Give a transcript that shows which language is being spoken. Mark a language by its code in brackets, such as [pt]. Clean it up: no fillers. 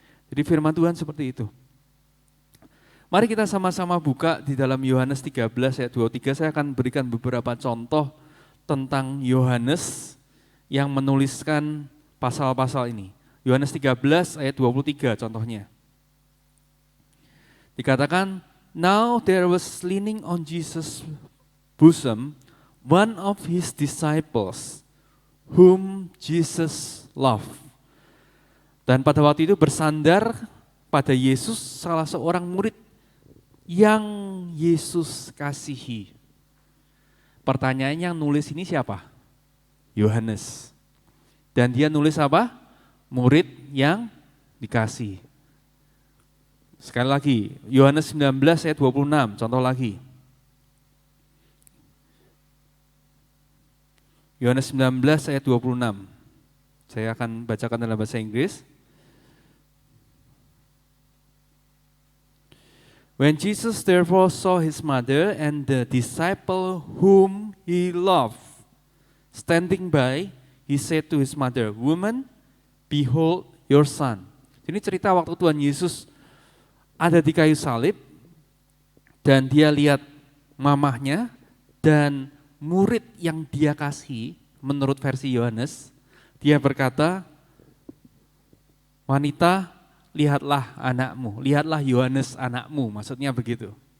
[id] Jadi firman Tuhan seperti itu. Mari kita sama-sama buka di dalam Yohanes 13 ayat 23, saya akan berikan beberapa contoh tentang Yohanes yang menuliskan pasal-pasal ini. Yohanes 13 ayat 23 contohnya. Dikatakan, [en] "Now there was leaning on Jesus' bosom one of his disciples whom Jesus loved." [id] Dan pada waktu itu bersandar pada Yesus salah seorang murid yang Yesus kasihi. Pertanyaannya yang nulis ini siapa? Yohanes. Dan dia nulis apa? Murid yang dikasih. Sekali lagi, Yohanes 19 ayat 26, contoh lagi. Yohanes 19 ayat 26. Saya akan bacakan dalam bahasa Inggris. [en] When Jesus therefore saw his mother and the disciple whom he loved standing by, he said to his mother, "Woman, behold your son." [id] Ini cerita waktu Tuhan Yesus ada di kayu salib dan dia lihat mamahnya dan murid yang dia kasih, menurut versi Yohanes, dia berkata, "Wanita, lihatlah anakmu, lihatlah Yohanes anakmu," maksudnya begitu.